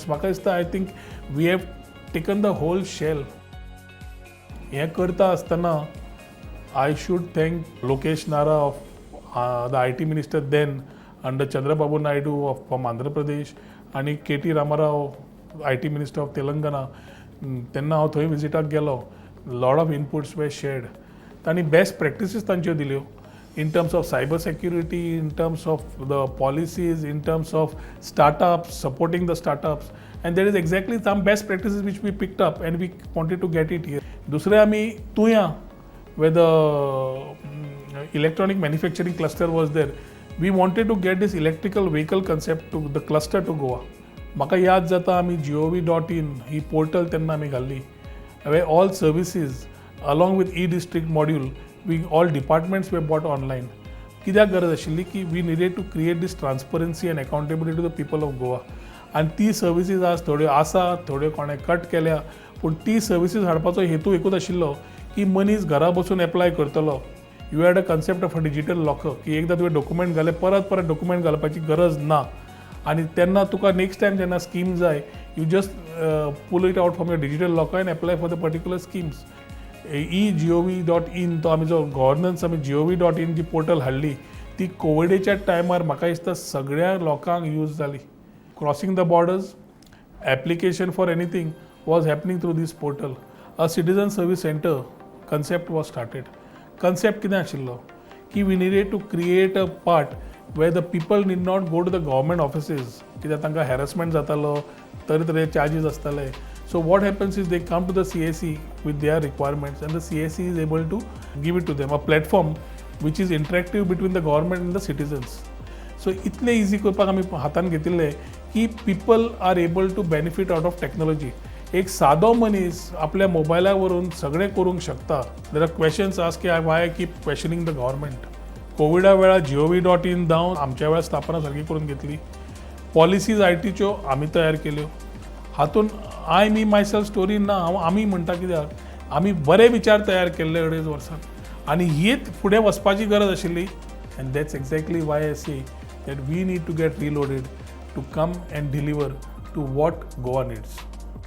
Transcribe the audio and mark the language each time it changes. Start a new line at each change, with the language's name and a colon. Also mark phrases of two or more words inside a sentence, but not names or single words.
Konkani: म्हाका दिसता
English: I think we have taken the whole shell.
Konkani: हें करता आसतना
English: I should thank Lokesh Nara of the IT minister then under Chandrababu Naidu from Andhra Pradesh आणि KT Ramarao, IT minister of Telangana.
Konkani: तेन्ना हांव थंय विजिटाक गेलो.
English: lot of inputs were shared. तांणी best practices
Konkani: तांच्यो दिल्यो
English: in terms of cyber security, in terms of the policies, in terms of startups, supporting the startups, and there is exactly some best practices which we picked up and we wanted to get it here.
Konkani: दुसरें आमी तुया,
English: where the electronic manufacturing cluster was there, we wanted to get this electrical vehicle concept to the cluster to Goa.
Konkani: म्हाका याद जाता आमी gov.in ही पोर्टल तेन्ना आमी घाल्ली,
English: where all services along with e-district module, we all departments were bought online.
Konkani: कित्याक गरज आशिल्ली की
English: we needed to create this transparency and accountability to the people of Goa.
Konkani: आनी ती सर्विसीस आज थोड्यो आसा, थोड्यो कोणें कट केल्या, पूण ती सर्विसीस हाडपाचो हेतू एकूच आशिल्लो की मनीस घरा बसून एप्लाय करतलो.
English: you had a concept of a digital locker
Konkani: की एकदां तुवें डॉक्युमेंट घाले परत डॉक्युमेंट घालपाची गरज ना. आनी तेन्ना तुका
English: next time
Konkani: जेन्ना स्कीम जाय,
English: you just pull it out from your digital locker and apply for the particular schemes.
Konkani: gov.in तो आमी जो गव्हर्नन्स आमी gov.in जी पोर्टल हाडली ती कोविडेच्या टायमार म्हाका दिसता सगळ्या लोकांक यूज जाली.
English: crossing the borders, application for anything was happening through this portal. a citizen service center concept was started. Concept
Konkani: कितें आशिल्लो की
English: we needed to create a part where the people need not go to the government offices
Konkani: कित्याक तांकां harassment जातालो, तरेतरे charges आसताले.
English: So what happens is they come to the CAC with their requirements and the CAC is able to give it to them, a platform which is interactive between the government and the citizens.
Konkani: So इतले easy करपाक आमी हातान घेतिल्ले की
English: people are able to benefit out of technology.
Konkani: एक सादो मनीस आपल्या मोबायला वरून सगळें करूंक शकता.
English: there are questions ask की why I keep questioning the government.
Konkani: कोविडा वेळार gov.in जावन आमच्या वेळार स्थापना सारकी करून घेतली. पॉलिसीज ITच्यो आमी तयार केल्यो. हातून
English: I me myself story
Konkani: ना, हांव आमी म्हणटा कित्याक आमी बरे विचार तयार केल्ले अडेज वर्सांत आनी हीच फुडें वचपाची गरज आशिल्ली
English: and that's exactly why I say that we need to get reloaded to come and deliver to what Goa needs.